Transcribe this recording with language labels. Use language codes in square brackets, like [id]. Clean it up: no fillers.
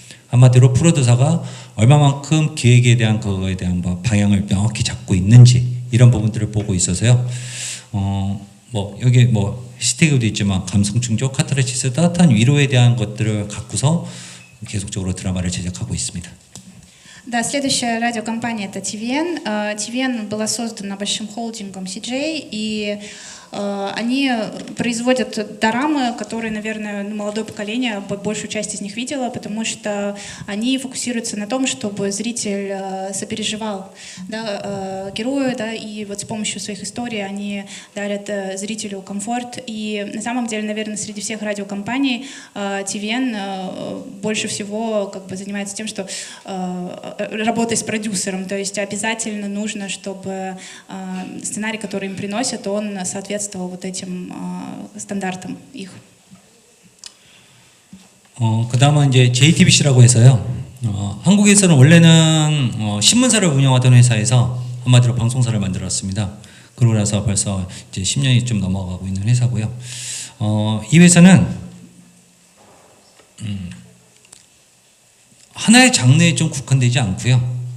[ko] 한마디로 프로듀서가 얼마만큼 기획에 대한 그거에 대한 방향을 명확히 잡고 있는지 이런 부분들을 보고 있어서요. 뭐 여기 뭐 해시태그도 있지만 감성 충족, 카타르시스, 따뜻한 위로에 대한 것들을 갖고서 계속적으로 드라마를 제작하고 있습니다. [ru] Да, следующая радиокомпания это TVN. TVN была создана большим холдингом CJ, и они производят дорамы, которые, наверное, молодое поколение большую часть из них видело, потому что они фокусируются на том, чтобы зритель сопереживал, да, герою, да, и вот с помощью своих историй они дарят зрителю комфорт. И на самом деле, наверное, среди всех радиокомпаний TVN больше всего как бы занимается тем, что работой с продюсером, то есть обязательно нужно, чтобы сценарий, который им приносят, он соответствовал вот этим стандартам их. [ko] 그 다음은 이제 JTBC라고 해서요. 한국에서는 원래는 신문사를 운영하던 회사에서 한마디로 방송사를 만들었습니다. 그러고 나서 벌써 이제 10년이 좀 넘어가고 있는 회사고요. 이 회사는 하나의 장르에 좀 국한되지 않고요.